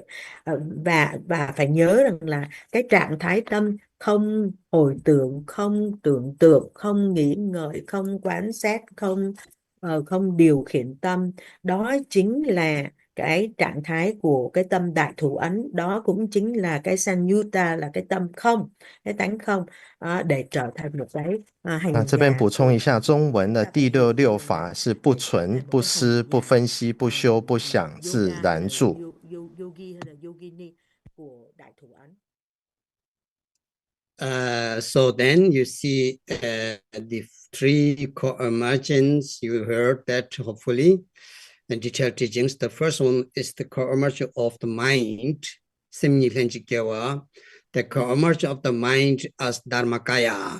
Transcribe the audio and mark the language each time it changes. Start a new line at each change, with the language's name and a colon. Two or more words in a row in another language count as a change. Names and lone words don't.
Vietnamese: Và phải nhớ rằng là cái trạng thái tâm không hồi tưởng, không tưởng tượng, không nghĩ ngợi, không quan sát, không điều khiển tâm, đó chính là cái trạng thái của cái tâm đại thủ ấn. Đó cũng chính là cái Sanyutta, là cái tâm không, cái tánh không, để trở thành một cái hành
Chinese: 这边
Vietnamese: giả.
Chinese: 补充一下，中文的第6法是不存、不思、不分析、不修、不想，自然住。
English: So then you see the 3 co-emergence. You heard that hopefully the detailed teachings. The first one is the co-emergence of the mind. The co-emergence of the mind as dharmakaya.